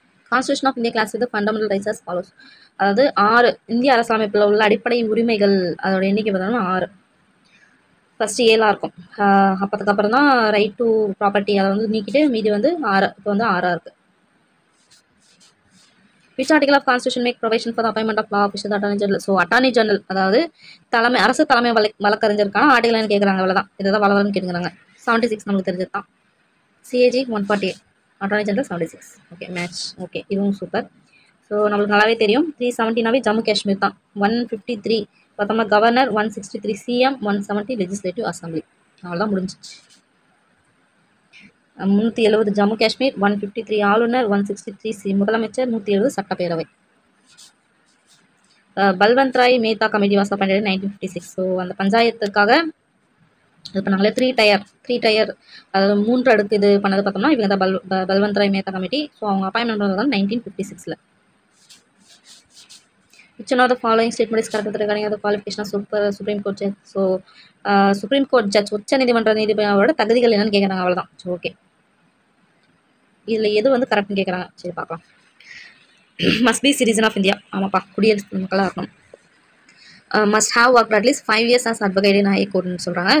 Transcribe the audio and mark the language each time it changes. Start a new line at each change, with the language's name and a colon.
English: Constitution of India class with fundamental rights as follows.
Tamil: அதாவது 6 இந்திய அரசியலமைப்பில் உள்ள அடிப்படை உரிமைகள் அதோட எண்ணிக்கை பார்த்தோம்னா 6. ஃபர்ஸ்ட் 7 இருக்கும். அதுக்கப்புறம் தான் ரைட் டு ப்ராப்பர்ட்டி அதை வந்து நீக்கிட்டு மீதி வந்து 6. இப்போ வந்து 6 இருக்கு.
English: Which article of constitution make provision for the appointment of law officials attorney general?
Tamil: So attorney general அதாவது அரசு தலைமை வழக்கறிஞருக்கான ஆர்டிகல் கேட்குறாங்க. அவ்வளோதான். இதுதான் வளவலன்னு கேட்குறாங்க. 76 நமக்கு தெரிஞ்சது தான். CAG 148 attorney general 76. Okay match. Okay, இதுவும் சூப்பர். ஸோ நம்மளுக்கு நல்லாவே தெரியும். 370 ஜம்மு காஷ்மீர் தான். 153 பார்த்தோம்னா கவர்னர். 163 CM. 170 legislative assembly. அவ்வளோதான் முடிஞ்சிச்சு. 370 ஜம்மு காஷ்மீர். 153 ஆளுநர். 163 முதலமைச்சர். 170 சட்டப்பேரவை. Balwant Rai Mehta committee was appointed 1956. So அந்த பஞ்சாயத்துக்காக இது பண்ணாங்களே 3 டயர் அதாவது 3 அடுக்கு இது பண்ணது பார்த்தோம்னா இவங்க தான் பல்வந்த் ராய் மேத்தா கமிட்டி. ஸோ அவங்க அப்பாயின்மெண்ட் பண்ணது 1956. Which one of the following statement is correct regarding the qualification of Supreme Court judge? So supreme court judge உச்ச நீதிமன்ற நீதிபதியோட தகுதிகள் என்னன்னு கேட்குறாங்க. அவ்வளோதான். ஸோ ஓகே, இதில் எது வந்து கரெக்ட்னு கேட்குறாங்க. சரி பார்க்கலாம்.
English: Must be citizen of India.
Tamil: ஆமாப்பா, குடியரசு மக்களாக இருக்கணும்.
English: Must have work at least 5 years as advocate in high courtனு சொல்கிறாங்க.